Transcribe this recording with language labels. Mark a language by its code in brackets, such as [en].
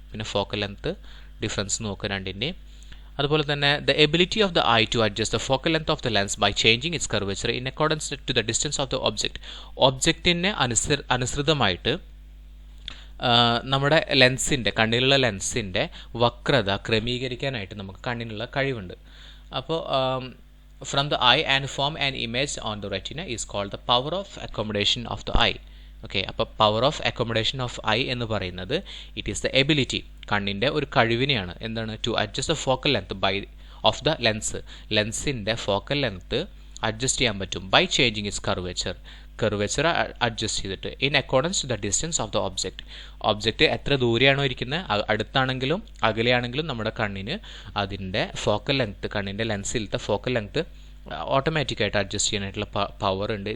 [ml] പിന്നെ focal length difference നോക്കുക രണ്ടിൻ്റെയും. അതുപോലെ തന്നെ [en] The ability of the eye to adjust the focal length of the lens by changing its curvature in accordance to the distance of the object. [ml] ഒബ്ജക്റ്റിന് അനുസൃതമായിട്ട് നമ്മുടെ കണ്ണിലുള്ള ലെൻസിൻ്റെ വക്രത ക്രമീകരിക്കാനായിട്ട് നമുക്ക് കണ്ണിനുള്ള കഴിവുണ്ട്. [en] അപ്പോൾ from the eye and form an image on the retina is called the power of accommodation of the eye. [ml] Okay, അപ്പോൾ power of accommodation of I എന്ന് പറയുന്നത് [en] it is the ability, [ml] കണ്ണിൻ്റെ ഒരു കഴിവിനെയാണ്. എന്താണ്? [en] to adjust the focal length of the [ml] ലെൻസിൻ്റെ focal length adjust ചെയ്യാൻ പറ്റും [en] by changing its curvature [ml] adjust ചെയ്തിട്ട് [en] in accordance to the distance of the object [ml] എത്ര ദൂരെയാണോ ഇരിക്കുന്നത്, അടുത്താണെങ്കിലും അകലെയാണെങ്കിലും നമ്മുടെ കണ്ണിന് അതിൻ്റെ ഫോക്കൽ ലെങ്ത്, കണ്ണിൻ്റെ ലെൻസിലത്തെ ഫോക്കൽ ലെങ്ത് ഓട്ടോമാറ്റിക്കായിട്ട് അഡ്ജസ്റ്റ് ചെയ്യാനായിട്ടുള്ള പവർ ഉണ്ട്.